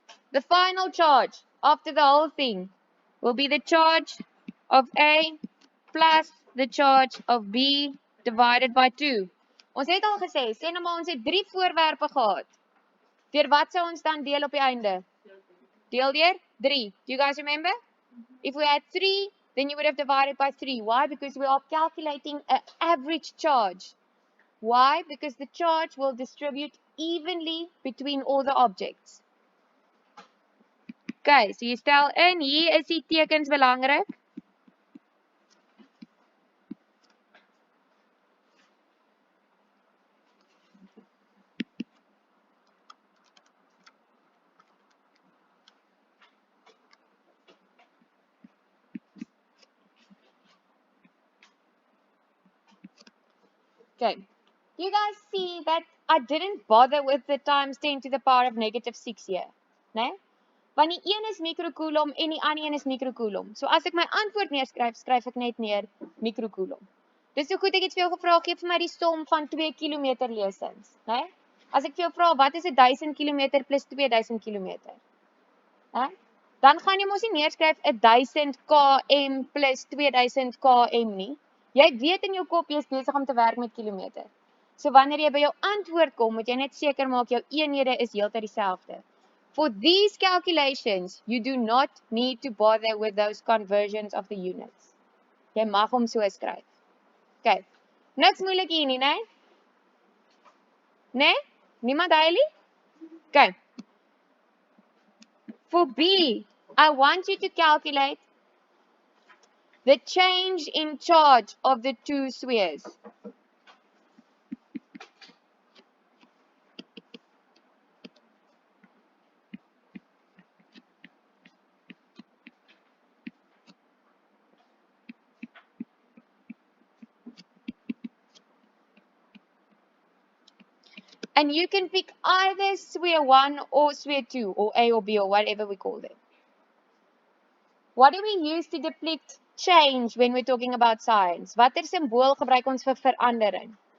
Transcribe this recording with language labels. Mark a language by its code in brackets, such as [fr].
[en] The final charge after the whole thing will be the charge of A plus the charge of B divided by 2. [af] Ons het al gesê, sê nou maar ons het 3 voorwerpe gehad. Deur wat sou ons dan deel op die einde? Deel deur 3. [en] Do you guys remember? If we had 3, then you would have divided by 3. Why? Because we are calculating an average charge. Why? Because the charge will distribute evenly between all the objects. [af] Okay, so jy stel in, hier is die tekens belangrik. [en] Okay, you guys see that I didn't bother with the times 10 to the power of negative 6 here, né? [af] Want die een is microcoulomb en die ander een is microcoulomb. So as ek my antwoord neerskryf, skryf ek net neer microcoulomb. Dis so goed ek het vir jou gevra, gee vir my die som van 2 kilometer lesings, né? As ek vir jou vra, wat is 1000 km plus 2000 km? Né? Dan gaan jy mos nie neerskryf 1000 km plus 2000 km nie. Jy weet in jou kop jy is besig om te werk met kilometer. So wanneer jy by jou antwoord kom, moet jy net seker maak jou eenhede is heeltyd dieselfde. [en] For these calculations, you do not need to bother with those conversions of the units. [af] Jy mag hom so skryf. Okay. Niks moeilik hier nie, né? Né? Niemand huilie? Okay. [en] For B, I want you to calculate the change in charge of the two spheres. And you can pick either sphere 1 or sphere 2 or A or B or whatever we call them. What do we use to depict change when we're talking about science? [af] Watter symbool gebruik ons vir verandering?